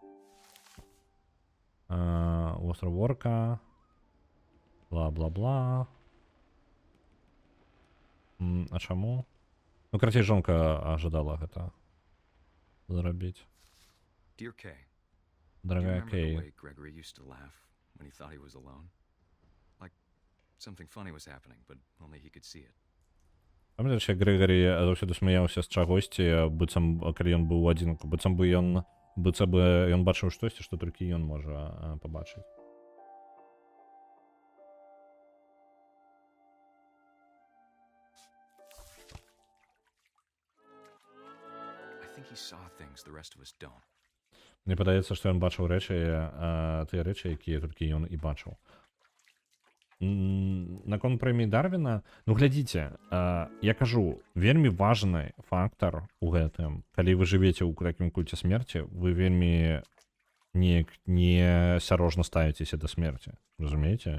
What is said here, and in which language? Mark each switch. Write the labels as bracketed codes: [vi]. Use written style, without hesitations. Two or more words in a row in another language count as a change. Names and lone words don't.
[ru] Остров Орка. [be] Бла-бла-бла. А чаму? Ну, карацей, жонка ажадала гэта зрабіць. [en] Dear Kay. [ru] Дорогая Кей. [en] The way Gregory used to laugh when he thought he was alone? Like something funny was happening, but only he could see it. [be] Памятаеш, як Грегорі заўсёды смяяўся з чагосьці, быццам, калі ён быў у адзінку, быццам бы ён бачыў штосьці, што толькі ён можа пабачыць. [en] I think he saw things the rest of us don't. [be] Мне падаецца, што ён бачыў рэчы, тыя рэчы, якія толькі ён і бачыў. наконт прэміі Дарвіна, ну глядзіце, я кажу, вельмі важны фактар у гэтым, калі вы жывеце ў такім кульце смерці, вы вельмі неяк неасцярожна ставіцеся да смерці, разумееце?